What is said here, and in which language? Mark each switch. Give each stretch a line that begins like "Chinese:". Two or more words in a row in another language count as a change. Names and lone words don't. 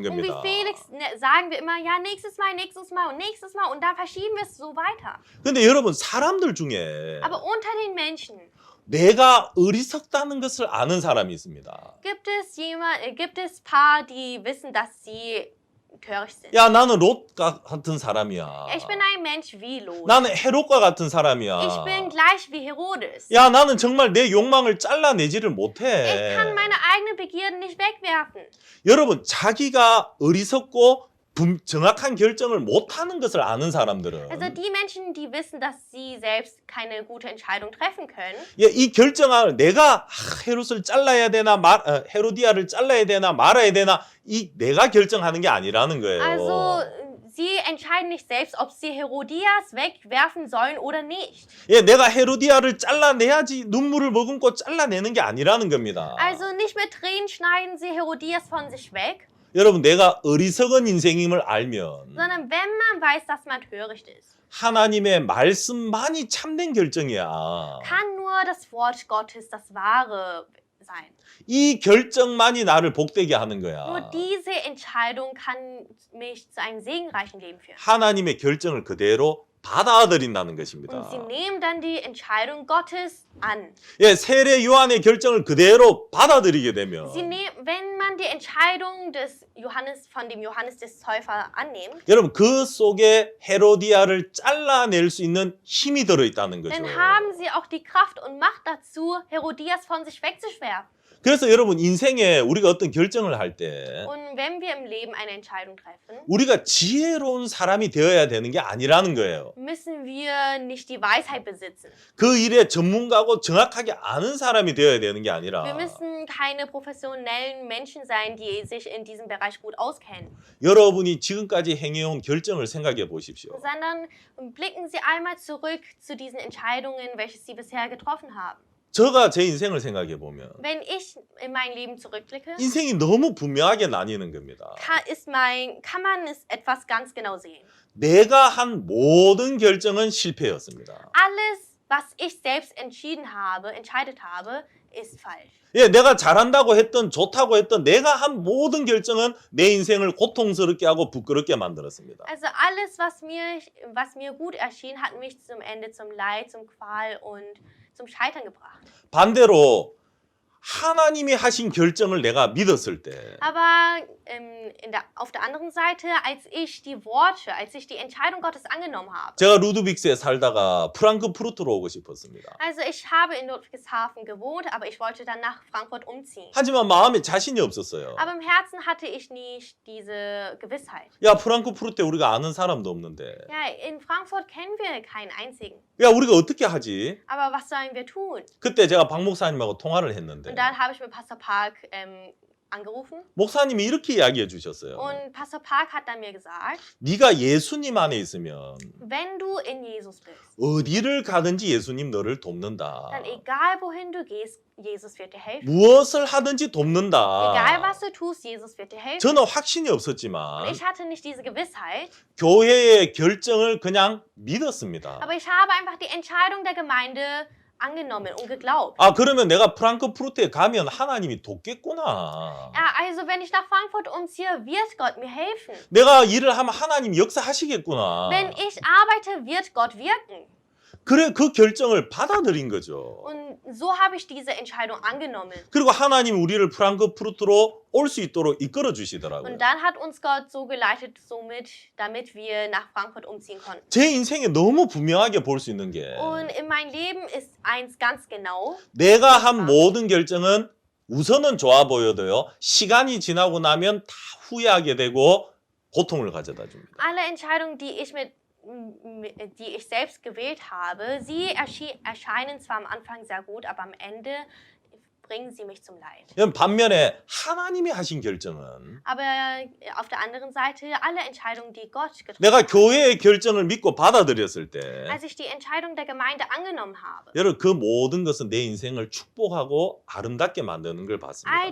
German: Und wie
Korean: 겁니다.
German: Felix sagen wir immer, ja, nächstes Mal und nächstes Mal und dann verschieben wir es so weiter.
Korean: 근데 여러분, 사람들 중에
German: Aber unter den Menschen
Korean: 내가 어리석다는 것을 아는 사람이 있습니다.
German: gibt es Paar, die wissen, dass sie töricht sind.
Korean: 야, 나는 롯 같은 사람이야.
German: Ich bin ein Mensch wie Lot.
Korean: 나는 헤롯과 같은 사람이야.
German: Ich bin gleich wie Herodes.
Korean: 야, 나는 정말 내 욕망을 잘라내지를
German: Ich
Korean: 못해.
German: kann meine eigenen Begierden nicht wegwerfen.
Korean: 여러분, 자기가 어리석고 정확한 결정을 못하는 것을 아는 사람들은
German: Also die Menschen, die wissen, dass sie selbst keine gute Entscheidung treffen können,
Korean: 예, 이 결정을 내가 헤롯을 잘라야 되나 헤로디아를 잘라야 되나 말아야 되나 이 내가 결정하는 게 아니라는 거예요.
German: also sie entscheiden nicht selbst, ob sie Herodias wegwerfen sollen oder nicht.
Korean: 예, 내가 헤로디아를 잘라내야지 눈물을 머금고 잘라내는 게 아니라는 겁니다.
German: Also nicht mit Tränen schneiden sie Herodias von sich weg,
Korean: 여러분, 내가 어리석은 인생임을 알면
German: sondern wenn man weiß, dass man töricht ist,
Korean: 하나님의 말씀만이 참된 결정이야.
German: kann nur das Wort Gottes das Wahre sein.
Korean: 이 결정만이 나를 복되게 하는
German: Nur
Korean: 거야.
German: diese Entscheidung kann mich zu einem segenreichen Leben führen.
Korean: 하나님의 결정을 그대로 받아들인다는 것입니다.
German: Und sie nehmen dann die Entscheidung Gottes an.
Korean: 예, 세례 요한의 결정을 그대로 받아들이게 되면
German: Wenn man die Entscheidung des Johannes, von dem Johannes des Täufer annimmt,
Korean: 여러분 그 속에 헤로디아를 잘라낼 수 있는 힘이 들어있다는 거죠.
German: dann haben sie auch die Kraft und Macht dazu, Herodias von sich wegzuschwerfen.
Korean: 그래서 여러분 인생에 우리가 어떤 결정을 할 때
German: Und wenn wir im Leben eine Entscheidung treffen,
Korean: 우리가 지혜로운 사람이 되어야 되는 게 아니라는 거예요.
German: müssen wir nicht die Weisheit besitzen.
Korean: 그 일의 전문가고 정확하게 아는 사람이 되어야 되는 게 아니라
German: Wir müssen keine professionellen Menschen sein, die sich in diesem Bereich gut auskennen,
Korean: 여러분이 지금까지 행해온 결정을 생각해 보십시오.
German: sondern blicken Sie einmal zurück zu diesen Entscheidungen, welche Sie bisher getroffen haben.
Korean: 제가 제 인생을 생각해 보면
German: Wenn ich in mein Leben zurückblicke,
Korean: 인생이 너무 분명하게 나뉘는 겁니다.
German: kann man es etwas ganz genau sehen.
Korean: 내가 한 모든 결정은 실패였습니다.
German: Alles, was ich selbst entscheidet habe, ist falsch.
Korean: 예, 내가 잘한다고 했던 좋다고 했던 내가 한 모든 결정은 내 인생을 고통스럽게 하고 부끄럽게 만들었습니다.
German: Also alles, was mir gut erschien, hat mich zum Ende zum Leid, zum Qual und zum Scheitern gebracht.
Korean: 반대로 하나님이 하신 결정을 내가 믿었을 때
German: Aber auf der anderen Seite, als ich die Entscheidung Gottes angenommen habe,
Korean: 제가 루드빅스에 살다가 프랑크푸르트로 오고 싶었습니다.
German: also ich habe in Ludwigshafen gewohnt, aber ich wollte dann nach Frankfurt umziehen.
Korean: 하지만 마음에 자신이 없었어요.
German: Aber im Herzen hatte ich nicht diese Gewissheit.
Korean: 야, 프랑크푸르트에 우리가 아는 사람도 없는데
German: Ja, in Frankfurt kennen wir keinen einzigen.
Korean: 야, 우리가 어떻게 하지?
German: Aber was sollen wir tun?
Korean: 그때 제가 박 목사님하고 통화를 했는데
German: Und dann habe ich mit Pastor Park angerufen.
Korean: 목사님이 이렇게 이야기해 주셨어요.
German: Und Pastor Park hat dann mir gesagt,
Korean: 네가 예수님 안에 있으면
German: wenn du in Jesus bist,
Korean: 어디를 가든지 예수님 너를 돕는다.
German: dann egal wohin du gehst, Jesus wird dir helfen.
Korean: 무엇을 하든지
German: Egal
Korean: 돕는다.
German: was du tust, Jesus wird dir helfen.
Korean: 저는 확신이
German: Und
Korean: 없었지만
German: ich hatte nicht diese Gewissheit,
Korean: 교회의 결정을 그냥 믿었습니다.
German: aber ich habe einfach die Entscheidung der Gemeinde angenommen und geglaubt.
Korean: 아, 그러면 내가 프랑크푸르트에 가면 하나님이 돕겠구나.
German: Ja, also wenn ich nach Frankfurt umziehe, wird Gott mir helfen.
Korean: 내가 일을 하면 하나님이 역사하시겠구나.
German: Wenn ich arbeite, wird Gott wirken.
Korean: 그래, 그 결정을 받아들인 거죠.
German: Und so habe ich diese Entscheidung angenommen.
Korean: 그리고 하나님이 우리를 프랑크푸르트로 올 수 있도록 이끌어 주시더라고요.
German: Und dann hat uns Gott so geleitet, damit wir nach Frankfurt umziehen konnten.
Korean: 제 인생에 너무 분명하게 볼 수 있는 게
German: Und in meinem Leben ist eins ganz genau,
Korean: 내가 한 모든 결정은 우선은 좋아 보여도요. 시간이 지나고 나면 다 후회하게 되고 고통을 가져다 줍니다.
German: alle Entscheidungen, die ich selbst gewählt habe, sie erscheinen zwar am Anfang sehr gut, aber am Ende bringen sie mich zum Leid.
Korean: 반면에 하나님이 하신 결정은
German: Aber auf der anderen Seite, alle Entscheidungen, die Gott getroffen
Korean: 내가
German: hat,
Korean: 교회의 결정을 믿고 받아들였을 때
German: als ich die Entscheidung der Gemeinde angenommen habe,
Korean: 여러분 그 모든 것은 내 인생을 축복하고 아름답게 만드는 걸
German: all
Korean: 봤습니다.